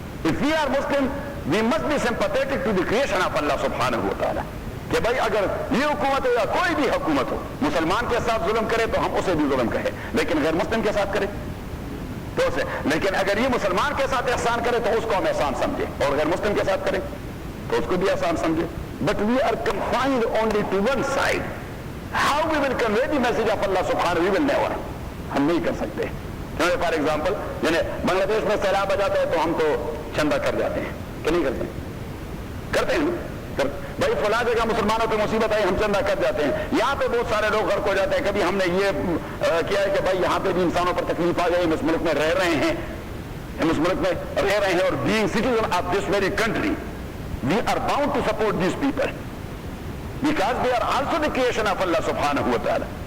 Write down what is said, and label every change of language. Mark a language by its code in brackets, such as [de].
[en] If we are Muslim, we must be sympathetic to the creation of Allah subhanahu wa ta'ala. [ur] کہ بھائی اگر یہ حکومت ہو یا کوئی بھی حکومت ہو, مسلمان کے ساتھ ظلم کرے تو ہم اسے بھی ظلم کہیں, لیکن غیر مسلم کے ساتھ کرے تو اسے, لیکن اگر یہ مسلمان کے ساتھ احسان کرے تو اس کو ہم احسان سمجھے, اور غیر مسلم کے ساتھ کرے تو اس کو بھی احسان سمجھے. [en] But we are confined only to one side. How we will convey the message of Allah subhanahu, we will never. [ur] ہم نہیں کر سکتے. [en] for example, [ur] یعنی بنگلہ دیش میں سیلاب آ جاتا ہے تو ہم تو چندہ کر جاتے ہیں, کہ نہیں کرتے؟ کرتے ہیں نا. بھائی فلاں جگہ مسلمانوں پہ مصیبت آئی, ہم چندہ کر جاتے ہیں. یہاں پہ بہت سارے لوگ غرق ہو جاتے ہیں. کبھی ہم نے یہ کیا ہے کہ بھائی یہاں پہ بھی انسانوں پر تکلیف آ گئی, ہم اس ملک میں رہ رہے ہیں, اور [en] being citizen of this very country, we are bound to support these people because they are also the creation of Allah subhanahu wa ta'ala.